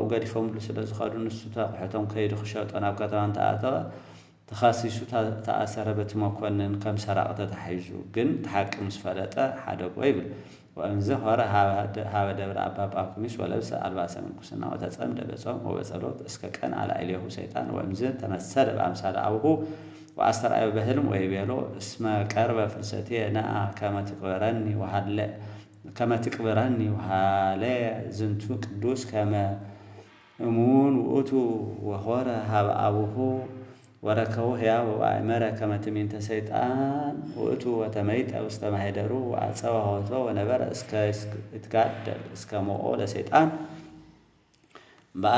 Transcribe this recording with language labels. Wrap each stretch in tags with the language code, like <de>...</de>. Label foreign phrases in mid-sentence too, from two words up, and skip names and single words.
<ti>ገዲፎምሉ ስለ ዝኸዱ ንሱ ተቑሑቶም ከይዱ ክሸጦ ናብ ከተማ እንተኣተወ ተኻሲሱ ተኣሰረ በቲ መኮንን ከም ሰራቕ ተታሒዙ ግን ተሓቂ ምስ ፈለጠ ሓደጎ ይብል።</ti> <gez>ወእምዝ ሆረ ሃበ ደብረ አባ ጳኩሚስ ወለብሰ አልባሰ ምንኩስና ወተጸምደ በጾም ወበጸሎት እስከ ቀን አልዓሌሁ ሰይጣን ወእምዝ ተመሰለ በአምሳለ አቡሁ ወአስተርአየ በህልም ወይቤሎ እስመ ቀርበ ፍልሰትየ ነአ ከመ ትቅብረኒ ወሃለ ዝንቱ ቅዱስ ከመ እሙን ውእቱ ወሆረ ሃበ አቡሁ ወረከቡ ሕያው ወአእመረ ከመ ትዕሚንተ ሰይጣን ውእቱ ወተመይጠ ውስተ ማኅደሩ ወአጸወ ሆቶ ወነበረ እስከ ይትጋደል እስከ ሞኦ ለሰይጣን። በአር</gez>